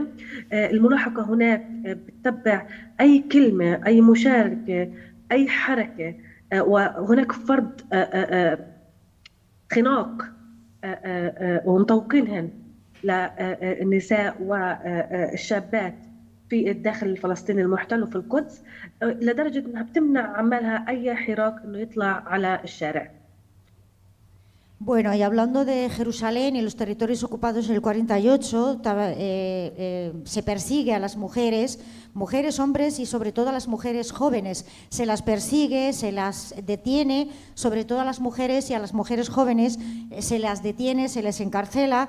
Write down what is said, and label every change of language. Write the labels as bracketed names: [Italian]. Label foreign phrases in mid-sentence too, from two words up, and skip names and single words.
[Arabic] الملاحقة هناك بتتبع أي كلمة، أي مشاركة، أي حركة، وهناك فرض خناق ومطوقينهن للنساء والشابات في الداخل الفلسطيني المحتل وفي القدس، لدرجة أنها بتمنع عمالها أي حراك أنه يطلع على الشارع. [Spanish] Bueno, y hablando de Jerusalén y los territorios ocupados en el 48, se persigue a las mujeres, hombres y sobre todo a las mujeres jóvenes. Se las persigue, se las detiene, sobre todo a las mujeres y a las mujeres jóvenes se las detiene, se les encarcela.